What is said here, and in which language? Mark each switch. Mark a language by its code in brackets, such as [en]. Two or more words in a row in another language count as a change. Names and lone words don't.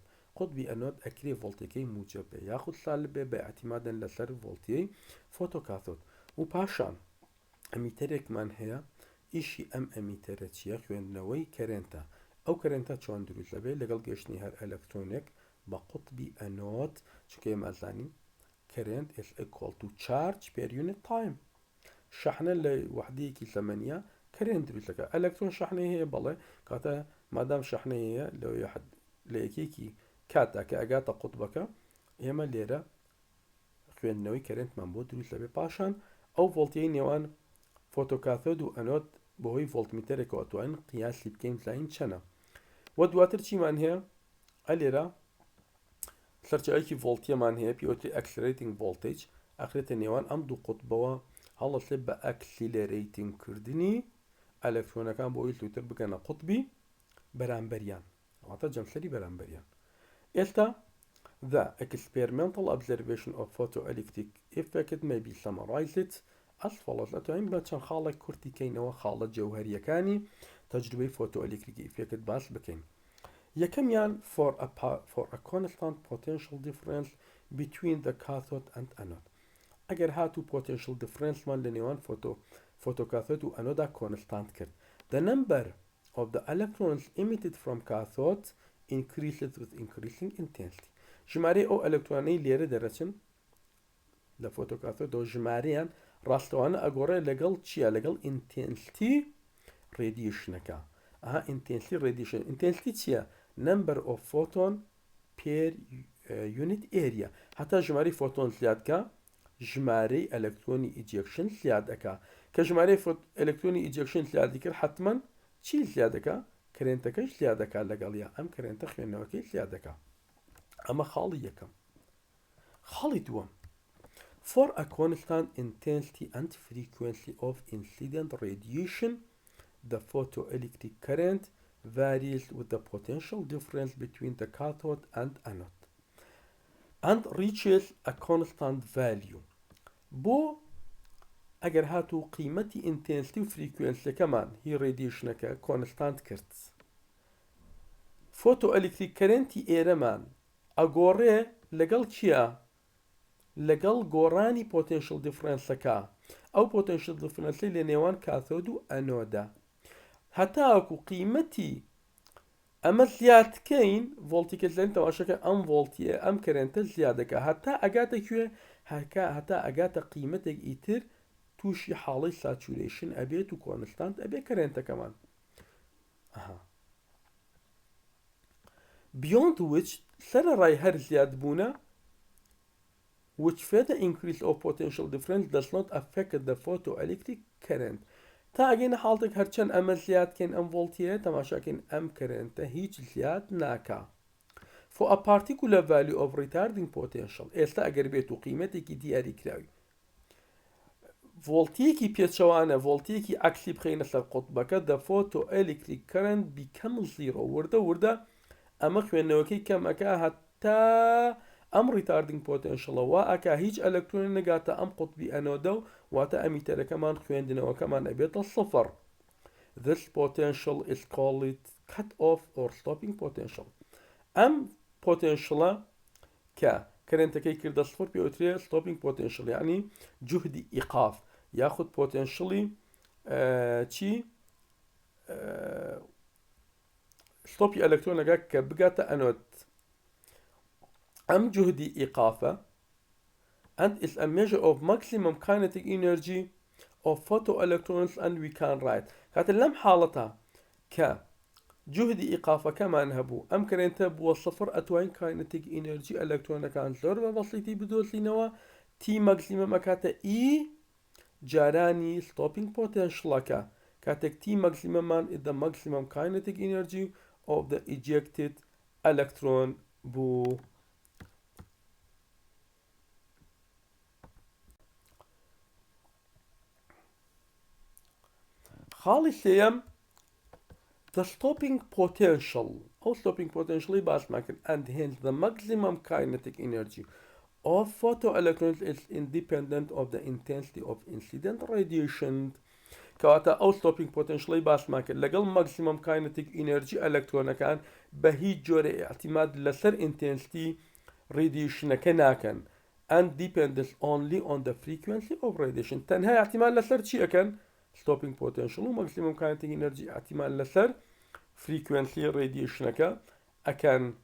[ckb] قوتبی ئەنۆد ئەکرێ ڤۆڵتەکەی موجب بێ یاخود سالب بێ بە ئەتیمادەن لەسەر ڤۆڵتیەی فۆتۆکاتۆد و پاشان ئەمیتەرێکمان هەیە ئیشی ئەم ئەمیتەرە چیە؟ خوێندنەوەی کەرێنتە. ئەو کەرێنتە چۆن دروست دەبێت لەگەڵ گەشتنی هەر ئەلکترۆنێک بە قوتبی ئەنۆد چکە ئێمەزانین کەرێنت [en] is equal to charge per unit time. [ckb] شەحنە لە وحدەیەکی زەمەنیە کەرێنت دروست دەکات. ئەلکترۆن شەحنەی هەیە بەڵێ کاتە مادام شەحنەی هەیە لە یەکێکی کاتدا کە ئەگاتە قوتبەکە ئێمە لێرە خوێندنەوەی کەرێنتمان بۆ دروست دەبێت. پاشان ئەو ڤۆڵتیەی نێوان فۆتۆکاتۆد و ئەنۆد بەهۆی ڤۆڵتمیتەرێکەوە توانین قیاسی بکەین زین چەنە. و دواتر چیمان هەیە؟ ئەلێرە سەرچاوێکی ڤۆڵتیەمان هەیە پیوتری ئەکسلرێتینگ ڤۆڵتیج ئەخرێتە نێوان ئەم دوو قوتبەوە هەڵەسێت بە ئەکسیلرێتینگ کردنی ئەلکترۆنەکان بۆ ئەوەی زووتر بگەنە قوتبی بەرامبەریان واتە جەمسەری بەرامبەریان. ئێستا [en] the experimental observation of photoelectric effect may be summarized as follows. [ckb] ئەتوانین بە چەند خاڵێک کورتی کەینەوە خاڵە جەوهەریەکانی تەجروبەی فۆتۆ ئەلکتریکی ئیفێکت باس بکەین. یەکەمیان [en] for a constant potential difference between the cathode and anode. [ckb] ئەگەر هاتوو potential differenceمان لە نێوان فۆتۆکاتۆد و ئەنۆدا کۆنستانت کرد [en] the number of the electrons emitted from cathode increases with increasing intensity. [ckb] ژمارەی ئەو ئەلکترۆنەی لێرە دەرەچن لە فۆتۆکاتۆدەوە ژمارەیان ڕاستەوانە ئەگۆڕێ لەگەڵ چیە؟ لەگەڵ ئینتێنسیتی ڕێدیشنەکە. ئینتێنسیتی ڕێدیشن ئینتێنسیتی چییە؟ [en] number of photon per unit area. [ckb] هەتا ژمارەی فۆتۆن زیادکە ژمارەی ئەلکترۆنی ئیجێکشن زیاد دەکا کە ژمارەی ئەلکترۆنی ئیجێکشن زیادی کرد حتمەن چی زیاد دەکا؟ کەرێنتەکەش زیاد دەکات لەگەڵیا ئەم کەرێنتە خوێندنەوەکەی زیاد دەکا. ئەمە خاڵی یەکەم. [en] خاڵی دووەم for a constant intensity and frequency of incident radiation the photoelectric current varies with the potential difference between the cathode and anode and reaches a constant value. [ckb] بۆ ئەگەر هاتوو قیمەتی ئینتێنسیتی و فریکوێنسیەکەمان هی ڕێدیشنەکە کۆنستانت کرد فۆتۆ ئەلکتریک کەرێنتی ئێرەمان ئەگۆڕێ لەگەڵ چییە؟ لەگەڵ گۆڕانی پۆتێنشڵ دیفرەنسەکە ئەو پۆتێنشڵ دیفرەنسی لە نێوان کاتۆد و ئەنۆدا هەتاوەکو قیمەتی ئەمە زیادکەین ڤۆڵتیکەزلێن تەماشەکە ئەم ڤۆڵتیە ئەم کەرێنتە زیادەکە هەتا ئەگاتە کوێ هەتا ئەگاتە قیمەتێک ئیتر تووشی حاڵی ساتوریشن ئەبێت و کۆنستانت ئەبێ کەرێنتەکەمان. [en] beyond which [ckb] سەرەڕای هەر زیاد بوونە [en] which further increase of potential difference does not affect the photoelectric current. [ckb] تا ئەگەینە حاڵتێک هەرچەند ئەمە زیادکەین ئەم ڤۆڵتیە تەماشاکەین ئەم کەرێنتە هیچ زیاد ناکا. [en] for a particular value of retarding potential [ckb] ئێستا ئەگەر بێت و قیمەتێکی دیاریکراوی ڤۆڵتیەکی پێچەوانە ڤۆڵتیەکی عەکسی بخەینە سەر قوتبەکە [en] the photoelectric current becomes zero [ckb] وردە ئەمە خوێندنەوەکەی کەمەکە هەتا ئەم ریتاردینگ پۆتێنشڵەوە ئەکا هیچ ئەلەکترۆنی نەگاتە ئەم قوتبی ئەنۆدە و واتە ئەمیتەرەکەمان خوێندنەوەکەمان ئەبێتە سفر. [en] This potential is called cut off or stopping potential. [ckb] ئەم پۆتێنشڵە کە کەرێنتەکەی کردە سفر پێوترێ [en] stopping potential [ckb] یعنی جوهدی ئیقاف یاخود پۆتێنشڵی چی ستۆپی ئەلەکترۆنەکە کە بگاتە ئەنۆد. ئەم جوهدی ئیقافە [en] and is a measure of maximum kinetic energy of photoelectrons and we can write [ckb] کاتە لەم حاڵەتە کە جوهدی ئیقافەکەمان هەبوو ئەم کەرێنتە بووە سفر ئەتوانین [en] kinetic energy [ckb] ئەلەکترۆنەکان زۆر بە بەسیتی بدۆزینەوە تی مەکسیمەم ئەکاتە ئی جارانی [en] stopping potentialەکە [ckb] کاتێک تی مەکسیمەمان [en] is the maximum kinetic energy of the ejected electron [ckb] بوو. خاڵی سێیەم [en] the stopping potential ئەو stopping potentially [ckb] باسمان کرد [en] and hence the maximum kinetic energy of photoelectrons is independent of the intensity of incident radiation. [ckb] کەواتە ئەو [en] stopping potentially [ckb] باسمان کرد لەگەڵ [en] maximum kinetic energy [ckb] ئەلەکترۆنەکان بە هیچ جۆرە ئاعتیماد لەسەر [en] intensity radiationەکە [ckb] ناکەن [en] and depends only on the frequency of radiation. [ckb] تەنها ئاعتیماد لەسەر چی ئەکەن؟ [en] stopping potential [ckb] و [en] maximum kinetic energy [ckb] ئاعتیماد لەسەر [en] frequency radiationەکە [ckb] ئەکەن.